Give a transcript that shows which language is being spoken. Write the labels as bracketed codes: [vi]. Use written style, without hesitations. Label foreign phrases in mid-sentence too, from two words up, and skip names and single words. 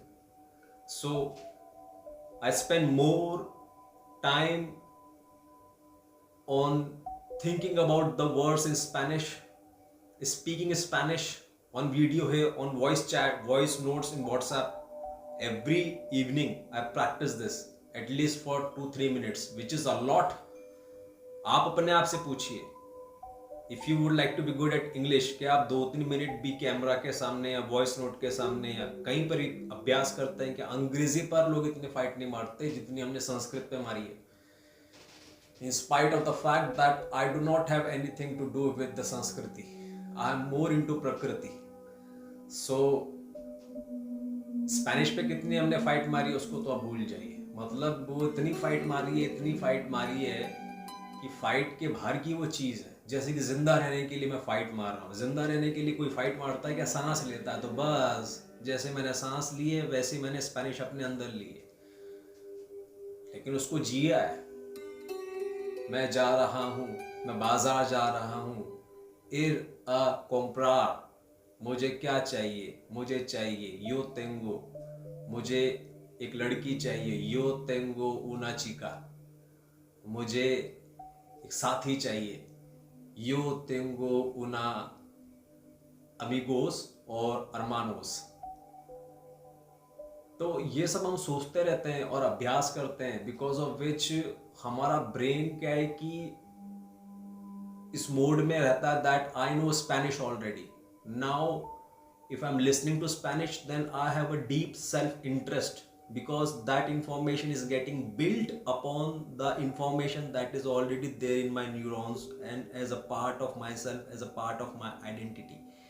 [en] So I spend more time on thinking about the words in Spanish, speaking Spanish, on video here, on voice chat, voice notes in WhatsApp. Every evening I practice this at least for 2-3 minutes, which is a lot. [hi] आप अपने आप से पूछिए, [en] if you would like to be good at English, [hi] क्या आप 2-3 मिनट भी कैमरा के सामने या [en] voice note [hi] के सामने या कहीं पर ही अभ्यास करते हैं? क्या अंग्रेजी पर लोग इतने फाइट नहीं मारते जितनी हमने संस्कृत पे मारी है? [en] In spite of the fact that I do not have anything to do with the Sanskriti, I am more into Prakriti. [hi] So स्पेनिश पे कितनी हमने फाइट मारी उसको तो आप भूल जाइए. मतलब वो इतनी फाइट मारी है कि फाइट के बाहर की वो चीज़ है. जैसे कि जिंदा रहने के लिए मैं फाइट मार रहा हूँ. जिंदा रहने के लिए कोई फाइट मारता है क्या? सांस लेता है. तो बस जैसे मैंने सांस ली है वैसे मैंने स्पेनिश अपने अंदर ली है, लेकिन उसको जिया है. मैं जा रहा हूँ, मैं बाजार जा रहा हूँ, [es] ir a comprar, [hi] मुझे क्या चाहिए? मुझे चाहिए [es] yo tengo, [hi] मुझे एक लड़की चाहिए, [es] yo tengo una chica, [hi] मुझे एक साथी चाहिए, [es] yo tengo una amigos [hi] और hermanos. तो ये सब हम सोचते रहते हैं और अभ्यास करते हैं, [en] because of which [hi] हमारा ब्रेन क्या है कि इस मोड में रहता है [en] that I know Spanish already. नाउ if I'm listening to Spanish, then I have a deep self-interest, because that information is getting built upon the information that is already there in my neurons and as a part of myself, as a part of my identity.